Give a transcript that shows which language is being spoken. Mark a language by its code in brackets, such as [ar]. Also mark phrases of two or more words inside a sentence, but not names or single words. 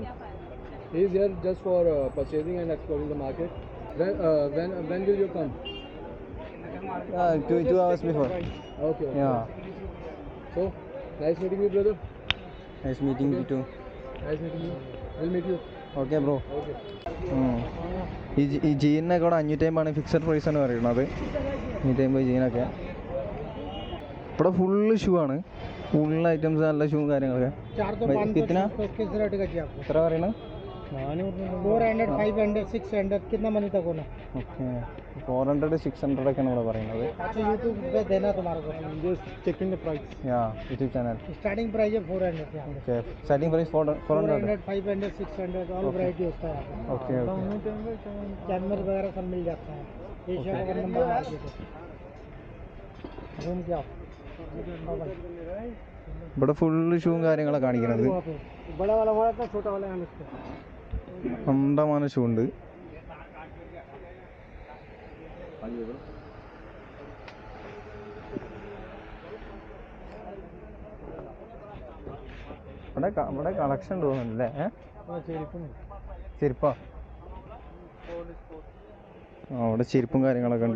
[en] He's here just for purchasing and exploring the market. When will you come? 2 hours before. Okay. Yeah. So, nice meeting you, brother. Nice meeting you too. Nice meeting you. We'll meet you. okay bro. Okay. [ml] ഈ ജീനിനൊക്കെ ഇവിടെ 550 [en] fixed price [ml] ആണ് പറയുന്നത്. 550 ജീനൊക്കെ. ഇവിടെ ഫുള്ള് ഷൂ ആണ്, [en] full items, [ml] നല്ല ഷൂ കാര്യങ്ങളൊക്കെ. എത്ര പറയണത്? [hi] 400, 500, 600 कितना मनी तक होना? [ml] ഓക്കെ, 400, 600 ഒക്കെയാണ് ഇവിടെ പറയുന്നത്. [hi] अच्छा यूट्यूब पे देना तुम्हारे को, [en] just checking the price. [ml] യാ, യൂട്യൂബ് ചാനൽ. [en] starting price [hi] है 400 यहाँ पे. [ml] ഓക്കെ, [en] starting price [ml] 400. [hi] 500, 600 [en] all variety [hi] होता है यहाँ पे. [en] okay okay. [hi] कैमर वगैरह सब मिल जाता है. एशिया का नंबर मार्केट है. घूम के आओ. [ml] ഇവിടെ ഫുള്ള് ഷൂവും കാര്യങ്ങളൊക്കെ കാണിക്കുന്നത്. [hi] बड़ा वाला हुआ था, छोटा वाला यहाँ पे. [ml] അണ്ടമാന ഷൂ ഉണ്ട്. ഇവിടെ കളക്ഷൻ തോന്നുന്നില്ലേ? ചെരുപ്പാ? ആ, അവിടെ ചെരുപ്പും കാര്യങ്ങളൊക്കെ ഉണ്ട്.